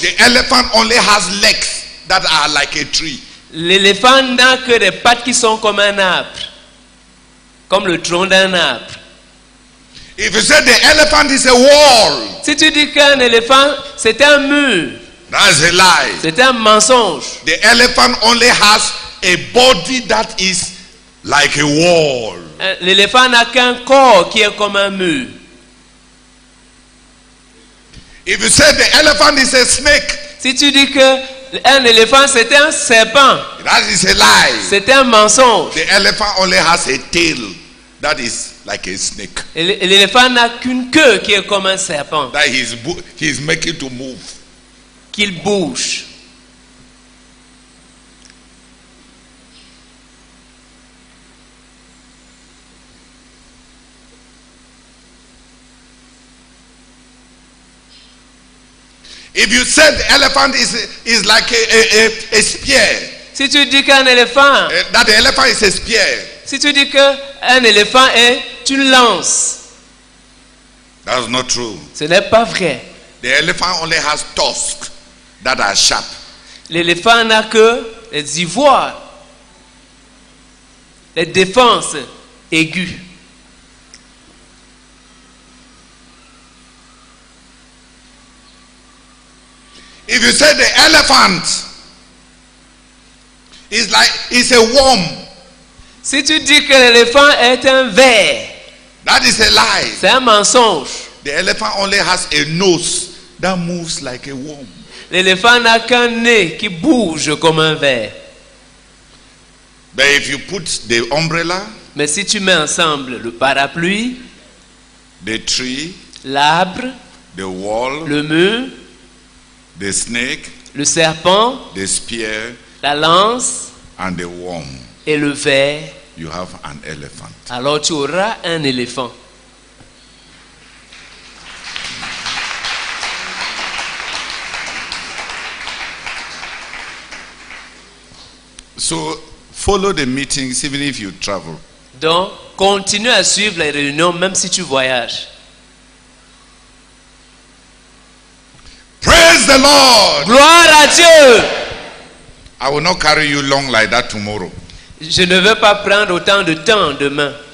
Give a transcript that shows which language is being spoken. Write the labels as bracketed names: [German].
[English] The elephant only has legs that are like a tree. [French] L'éléphant n'a que des pattes qui sont comme un arbre, comme le tronc d'un arbre. [English] If you say the elephant is a wall, [French] Si tu dis qu'un éléphant c'est un mur, [English] that's a lie. [French] c'est un mensonge. [English] The elephant only has a body that is like a wall. [French] L'éléphant n'a qu'un corps qui est comme un mur. [English] If you say the elephant is a snake, [French] Si tu dis que un éléphant c'est un serpent, [English] that is a lie. [French] c'est un mensonge. [English] The elephant only has a tail that is like a snake [French] Et l'éléphant n'a qu'une queue qui est comme un serpent, [English] that he's making to move. [French] qu'il bouge. [English] If you said the elephant is like a spear, [French] Si tu dis qu'un éléphant, [English] that the elephant is a spear, [French] si tu dis qu'un éléphant est une lance, [English] that's not true. [French] ce n'est pas vrai. [English] The elephant only has tusks that are sharp. [French] L'éléphant n'a que les ivoires, les défenses aiguës. [English] If you say the elephant is a worm, [French] Si tu dis que l'éléphant est un ver, [English] that is a lie. [French] c'est un mensonge. [English] The elephant only has a nose that moves like a worm. [French] L'éléphant n'a qu'un nez qui bouge comme un ver. [English] But if you put the umbrella, [French] Mais si tu mets ensemble le parapluie, [English] the tree, [French] l'arbre, [English] the wall, [French] le mur, [English] the snake, [French] le serpent, [English] the spear, [French] la lance [English] and the worm, [French] et le ver, [English] you have an elephant. [French] alors tu auras un éléphant. [English] So follow the meetings even if you travel. [French] Donc, continue à suivre les réunions même si tu voyages. [English] Praise the Lord. [French] Gloire à Dieu! [English] I will not carry you long like that tomorrow. [French] Je ne veux pas prendre autant de temps demain.